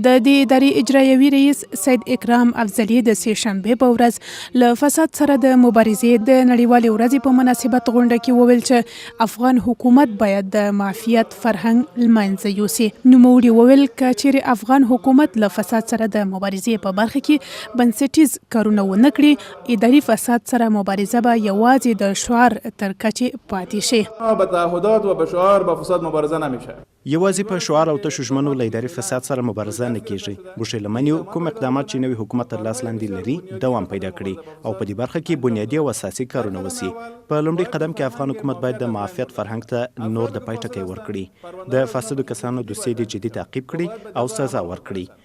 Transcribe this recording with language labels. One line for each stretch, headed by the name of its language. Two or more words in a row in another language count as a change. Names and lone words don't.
Pashto: د دې ادارې اجرایوي رئیس سید اکرام افضلي د سې شنبې په ورځ له فساد سره د مبارزې د نړیوالې ورځې په مناسبت غونډه کې وویل چې افغان حکومت باید د معافیت فرهنګ له منځه یوسي. نوموړي وویل که چیرې افغان حکومت له فساد سره د مبارزې په برخه کې بنسټیز کارونه ونه کړي، اداري فساد سره مبارزه به یوازې د شعار تر کچې پاتې شي.
Persian: به تعهدات و به شعار با فساد مبارزه نمیشه.
Pashto: یوازې په شعار او تشو ژمنو له اداري فساد سره مبارزه نه کیږي. بوشیلمنیو کوم اقدامات چې نوی حکومت تر لاس لاندې لري دوام پیدا کړي او په دې برخه کې بنیادي او اساسي کارونه وسی. په لومړي قدم کې افغان حکومت باید د معافیت فرهنګ ته نور د پای ټکی ورکړي، د فاسدو کسانو دوسیې د جدي تعقیب کړي او سزا ورکړي.